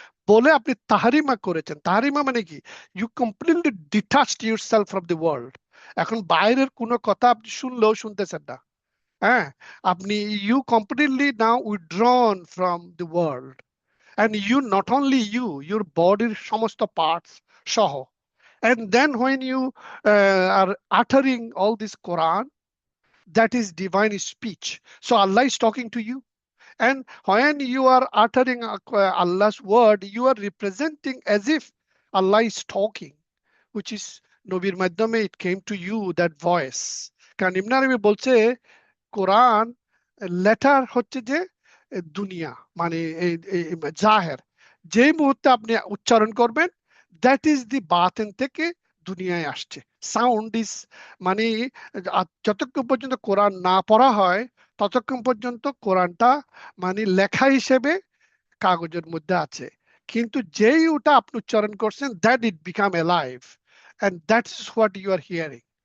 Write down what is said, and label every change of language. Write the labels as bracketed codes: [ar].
[bn] বলে আপনি তাহারিমা করেছেন। তাহারিমা মানে কি? [en] You completely detached yourself from the world. [bn] এখন বাইরের কোনো কথা আপনি শুনলেও শুনতেছেন না। হ্যাঁ, আপনি [en] you completely now withdrawn from the world, and you not only you, your body [bn] সমস্ত parts সহ। [en] And then when you are uttering all this Quran, that is divine speech, so Allah is talking to you. And when you are uttering Allah's word, you are representing as if Allah is talking, which is [bn] নবীর মাধ্যমে [en] it came to you, that voice. [bn] কারণ ইবনে আরবি বলছে কোরআন letter হচ্ছে যে দুনিয়া, মানে জাহের, যেই মুহূর্তে আপনি উচ্চারণ করবেন, [en] that is the [bn] বাতেন থেকে দুনিয়ায় আসছে। সাউন্ড ইজ মানে যতক্ষণ পর্যন্ত কোরআন না পড়া হয় ততক্ষণ পর্যন্ত কোরআনটা মানে লেখা হিসেবে কাগজের মধ্যে আছে, কিন্তু যেই ওটা আপনি উচ্চারণ করছেন, [en] That it become alive, and that is what you are hearing.